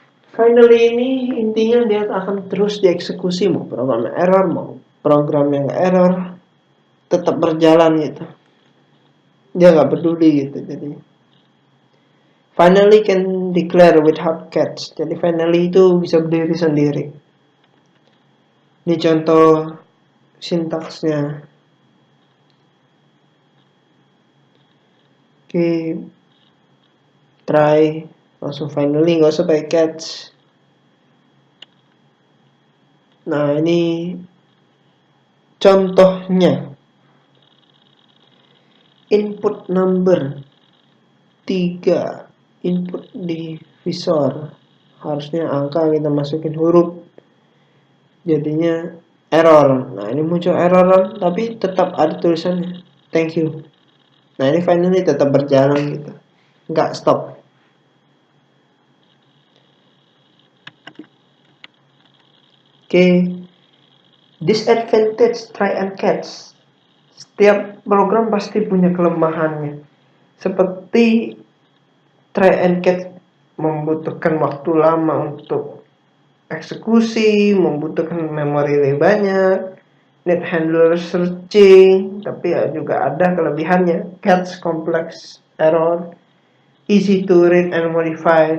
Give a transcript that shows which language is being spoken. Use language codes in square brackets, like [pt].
[id] Finally ini intinya dia akan terus dieksekusi, mau program error, mau program yang error, tetap berjalan gitu. Dia nggak peduli gitu. [en] Jadi finally can declare without catch. [id] Jadi finally itu bisa berdiri sendiri. Ini contoh sintaksnya. Oke, try langsung finally, nggak usah pakai catch. Nah, ini contohnya. Input number 3, input divisor, harusnya angka kita masukin huruf, jadinya error. Nah, ini muncul error tapi tetap ada tulisannya thank you. Nah, ini finally tetap berjalan gitu, nggak stop. Oke, disadvantage try and catch. Setiap program pasti punya kelemahannya. Seperti try and catch membutuhkan waktu lama untuk eksekusi, membutuhkan memori lebih banyak, [en] need handler searching, [id] tapi ya juga ada kelebihannya. [en] Catch complex error, easy to read and modify.